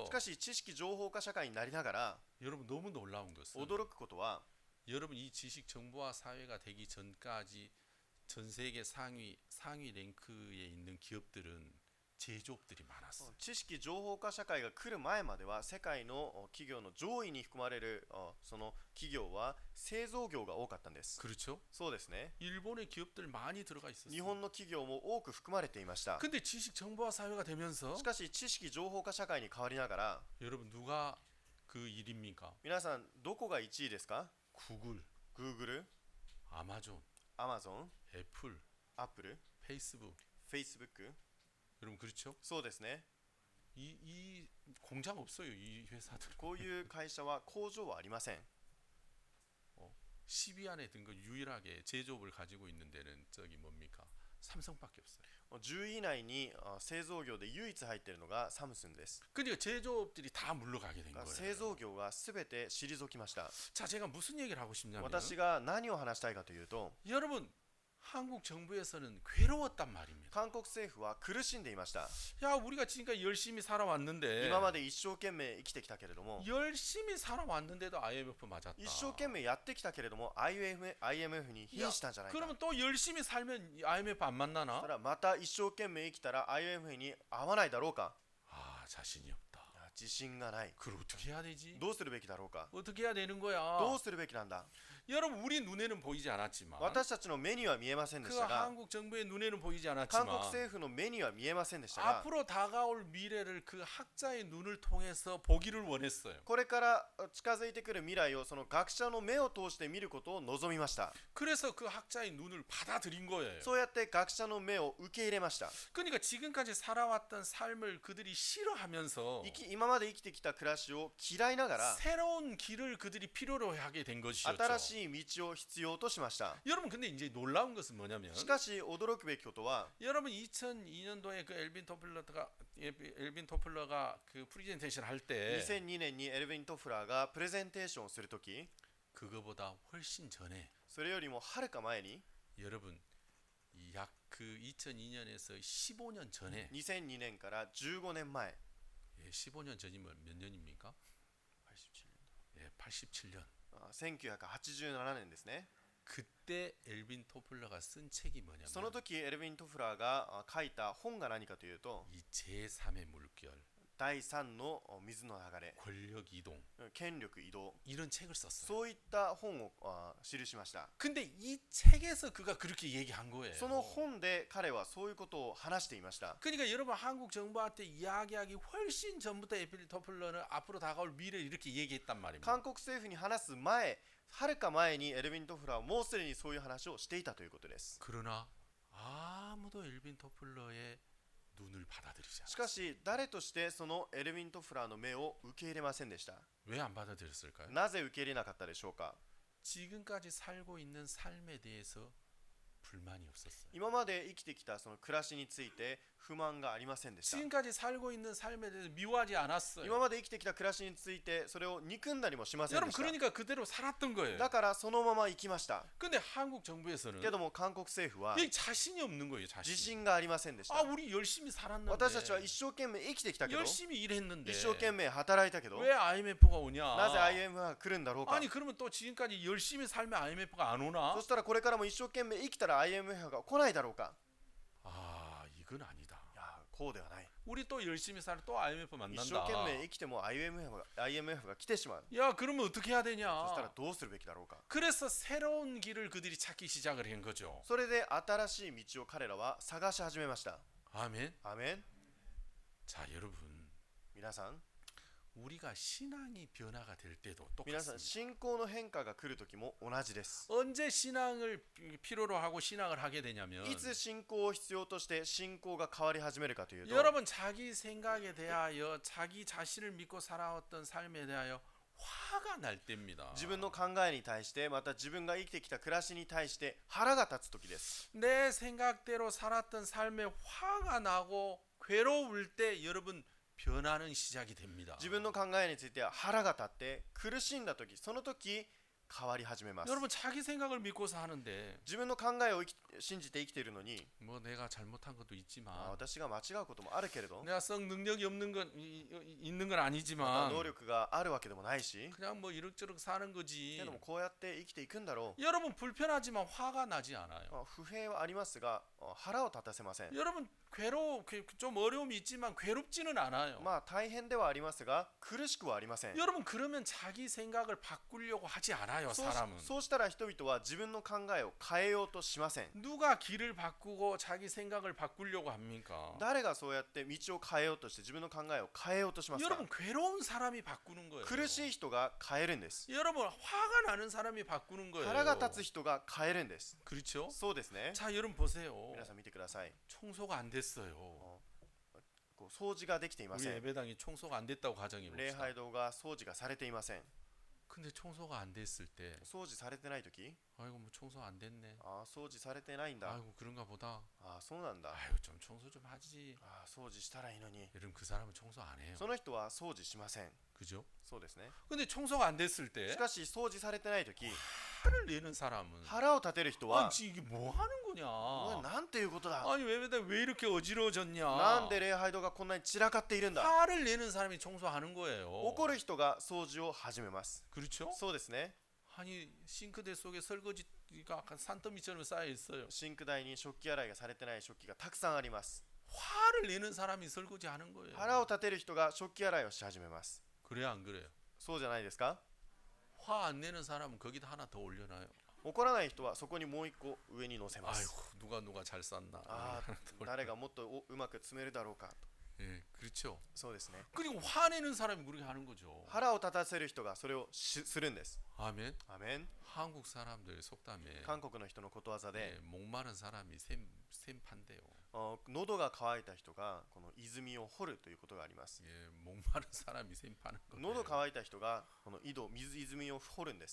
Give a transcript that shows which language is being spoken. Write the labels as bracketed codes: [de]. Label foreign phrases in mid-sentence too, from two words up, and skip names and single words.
[ja] しかし知識情報化社会になりながら [ko] 여러분 너무 놀라운 것은 [ja] 驚くことは [ko] 여러분 이 지식 정보화 사회가 되기 전까지 전 세계 상위 랭크에 있는 기업들은 제조업들이 많았어. [ja] 知識情報化社会が来る前までは世界の企業の上位に含まれるその企業は製造業が多かったんです。 [ko] 그렇죠? [ja] そうですね。 [ko] 일본의 기업들 많이 들어가 있었어. [ja] 日本の企業も多く含まれていました。 [ko] 근데 지식 정보화 사회가 되면서 [ja] しかし知識情報化社会に変わりながら [ko] 여러분 누가 그 1위입니까? [ja] 皆さんどこが1位ですか？ [ko] 구글, [ja] Google、 [ko] 아마존, [ja] Amazon、 [ko] 애플, [ja] Apple、 [ko] 페이스북. [ja] Facebook。 [ko] 여러분 그렇죠? [ja] そうですね。 [ko] 이 공장 없어요. 이 회사들. [ja] こういう会社は工場はありません。 [ko] 10위 안에 든 거 유일하게 제조업을 가지고 있는 데는 저기 뭡니까? 삼성밖에 없어요. [ja] 10 位以内に製造業で唯一入っているのがサムスンです。 [ko] 그러니까 제조업들이 다 물러가게 된 [ja] 製 [ko] 거예요. [ja] 造業がすべて退きました。 [ko] 자, 제가 무슨 얘기를 하고 싶냐면 [ja] 私が何を話したいかというと、 [ko] 여러분 한국 정부에서는 괴로웠단 말입니다. [ja] 韓国政府は苦しんでいました。 [ko] 야, 우리가 지금까지 열심히 살아왔는데 [ja] 今まで一生懸命生きてきたけれども、 [ko] 열심히 살아왔는데도 IMF 맞았다. [ja] 一生懸命やってきたけれども IMF に瀕したんじゃないか。 [ko] 그러면 또 열심히 살면 IMF 안 [ja] た [ko] 만나나? [ja] だまた一生懸命生きたら IMF に合わないだろうか。 [ko] 아, 자신이 없다. [ja] 自信がない。 [ko] 그걸 어떻게 해야 되지? [ja] どうするべきだろうか。 [ko] 어떻게 해야 되는 거야? [ja] どうするべきなんだ。 [ko] 여러분 우리 눈에는 보이지 않았지만 [ja] 私たちの目には見えませんで [ko] 그 [ja] したが、 [ko] 한국 정부의 눈에는 보이지 [ja] 韓 [ko] 않았지만 [ja] 国政府の目には見えませんでしたが、 [ko] 앞으로 다가올 미래를 그 학자의 눈을 통해서 보기를 원했어요. [ja] これから近づいてくる未来をその学者の目を通して見ることを望みました。 [ko] 그래서 그 학자의 눈을 받아들인 거예요. [ja] そうやって学者の目を受け入れました。 [ko] 그러니까 지금까지 살아왔던 삶을 그들이 싫어하면서 [ja] 今まで生きてきた暮らしを嫌いながら [ko] 새로운 길을 그들이 필요로 하게 된 것이었죠. [ja] 新しい道を必要としました。 [ko] 여러분 근데 이제 놀라운 것은 뭐냐면 [ja] しかし驚くべきことは、 [ko] 여러분 2002년도에 그 엘빈 토플러가 그 프레젠테이션 할 때 [ja] 2002 年にエルヴィン・トフラーがプレゼンテーションをするとき、 [ko] 그거보다 훨씬 전에 [ja] それよりもはるか前に [ko] 여러분 약 그 2002년에서 15년 전에 [ja] 2002 年から15年前 [ko] 예, 15년 전이면 몇 년입니까? [ja] 87年 [ko] 예, 87년. [ja] 1987 年ですね。 [ko] 그때 엘빈 토플러가 쓴 책이 [ja] その [ko] 뭐냐면 [ja] 時エルヴィン・トフラーが書いた本が何かというと、 [ko] 이 제3의 물결. [ja] 第3の水の流れ [ko] 권력 이동 [ja] 権力移動 [ko] 이런 책을 썼어요. [ja] そういった本を記しました [ko] 근데 이 책에서 그가 그렇게 얘기한 거예요. [ja] その本で彼はそういうことを話していました [ko] 그러니까 여러분 한국 정부한테 이야기하기 훨씬 전부터 에필 토플러는 앞으로 다가올 미래를 이렇게 얘기했단 말입니다. [ja] 韓国政府に話す前はるか前にエルヴィン・トフラーはもうすでにそういう話をしていたということです [ko] 그러나 아무도 엘빈 토플러의 눈을 받아들이지 [ja] し [ko] 않았어요. [ja] かし誰としてそのエルヴィン・トフラーの目を受け入れませんでした [ko] 왜 안 받아들였을까요? [ja] なぜ受け入れなかったでしょうか [ko] 지금까지 살고 있는 삶에 대해서 불만이 없었어요. [ja] 今まで生きてきたその暮らしについて不満がありませんでした [ko] 지금까지 살고 있는 삶에 대해서 미워하지 않았어요. [ja] 今まで生きてきた暮らしについてそれを憎んだりもしません [ko] 여러분 [ja] でした [ko] 그러니까 그대로 살았던 거예요. [ja] だからそのまま生きました [ko] 근데 한국 정부에서는 [ja] けども韓国政府は [ko] 이 자신이 없는 거예요. [ja] 自 [ko] 자신. [ja] 信がありませんでした [ko] 아 우리 열심히 살았는데 [ja] 私たちは一生懸命生きてきたけど [ko] 열심히 일했는데 [ja] 一生懸命働いたけど [ko] 왜 IMF가 오냐? [ja] なぜ IMF が来るんだろうか [ko] 아니 그러면 또 지금까지 열심히 살면 IMF가 안 오나? [ja] そしたらこれからも一生懸命生きたら IMF が来ないだろうか [ko] 아 이건 아니다. [ja] いやこうではない [ko] 우리 또 열심히 살아 또 IMF [ja] 一生懸 [ko] 만난다. [ja] 命生きても IMF が来てしまう [ko] 야 그러면 어떻게 해야 되냐? [ja] そしたらどうするべきだろうか [ko] 그래서 새로운 길을 그들이 찾기 시작을 한 거죠. [ja] それで新しい道を彼らは探し始めました [ko] 아멘. [ja] アーメン [ko] 자 여러분 [ja] 皆さん [ko] 우리가 신앙이 변화가 될 때도 [ja] 皆さん [ko] 똑같습니다. [ja] 信仰の変化が来る時も同じです [ko] 언제 신앙을 필요로 하고 신앙을 하게 되냐면 [ja] いつ信仰を必要として信仰が変わり始めるかというと [ko] 여러분 자기 생각에 대하여 자기 자신을 믿고 살아왔던 삶에 대하여 화가 날 때입니다. [ja] 自分の考えに対してまた自分が生きてきた暮らしに対して腹が立つ時です [ko] 내 생각대로 살았던 삶에 화가 나고 괴로울 때 여러분 변화는 시작이 됩니다. [ja] 自分の考えについては腹が立って苦しんだ時その時変わり始めます [ko] 여러분 자기 생각을 믿고 사는데 [ja] 自分の考えを信じて生きているのに [ko] 뭐 내가 잘못한 것도 있지만 [ja] 私が間違うこともあるけれど [ko] 내가 썩 능력이 없는 건 있는 건 [ja] また [ko] 아니지만 [ja] 能力があるわけでもないし [ko] 그냥 뭐 이럭저럭 사는 [ja] け [ko] 거지. [ja] どもこうやって生きていくんだろう [ko] 여러분 불편하지만 화가 나지 않아요. [ja] 不平はありますが腹を立たせません [ko] 여러분 좀 어려움이 있지만 괴롭지는 않아요. [ja] まあ大変ではありますが苦しくはありません [ko] 여러분 그러면 자기 생각을 바꾸려고 하지 않아요. [ja] そう [ko] 사람은 [ja] そうしたら人々は自分の考えを変えようとしません [ko] 누가 길을 바꾸고 자기 생각을 바꾸려고 합니까? [ja] 誰がそうやって道を変えようとして自分の考えを変えようとしますか [ko] 여러분 괴로운 사람이 바꾸는 거예요. [ja] 苦しい人が変えるんです [ko] 여러분 화가 나는 사람이 바꾸는 거예요. [ja] 腹が立つ人が変えるんです [ko] 그렇죠? [ja] そうですね [ko] 자 여러분 보세요. [ja] 皆さん見てください [ko] 청소가 안 됐어요. [ja] こう掃除ができていま [ko] 우리 [ja] せん [ko] 예배당이 청소가 안 됐다고 가정해 [ja] 礼 [ko] 봅시다. [ja] 拝堂が掃除がされていません [ko] 근데 청소가 안 됐을 때 [ja] 掃除されてない時 [ko] 아이고 뭐 청소 안 됐네. [ja] ああ掃除されてないんだ [ko] 아이고 그런가 보다. [ja] ああそうなんだ [ko] 아이고 좀 청소 좀 하지. [ja] ああ掃除したらいいのに [ko] 여러분 그 사람은 청소 안 해요. [ja] その人は掃除しません [ko] 그죠? [ja] そうですね [ko] 근데 청소가 안 됐을 때 [ja] しかし掃除されてない時 [ko] 화를 내는 사람은 [ja] 腹を立てる人は [ko] 아니 이게 뭐 하는 [ja] お [ko] 거냐? [ja] 前なんていうことだ [ko] 아니 왜 이렇게 어지러워졌냐? [ja] なんで礼拝堂がこんなに散らかっているんだ [ko] 화를 내는 사람이 청소하는 거예요. [ja] 怒る人が掃除を始めます [ko] 그렇죠? [ja] そうですね [ko] 아니 싱크대 속에 설거지가 약간 산더미처럼 쌓여 있어요. [ja] シンク台に食器洗いがされてない食器がたくさんあります [ko] 화를 내는 사람이 설거지하는 거예요. [ja] 腹を立てる人が食器洗いをし始めます [ko] 그래요, 안 그래요? [ja] そうじゃないですか [ko] 화 안 내는 사람은 거기다 하나 더 올려놔요. [ja] 怒らない人はそこにもう一個上に乗せます [ko] 아이고 누가 잘 쌌나. [ja] ああ誰がもっとうまく詰めるだろうか [ko] 예, 그렇죠. [ja] そうですね [ko] 그리고 화내는 사람이 그렇게 하는 거죠. [ja] 腹を立たせる人がそれをするんです [ko] 아멘. [ja] アメン [ko] 한국 사람들 속담에 [ja] 韓国の人のことわざで [ko] 예, 목마른 사람이 샘판대요. [ja] 喉が渇いた人がこの泉を掘るということがあります [ko] 예, 목마른 사람이 샘파는 거예요. [ja] 喉乾いた人がこの泉を掘るんです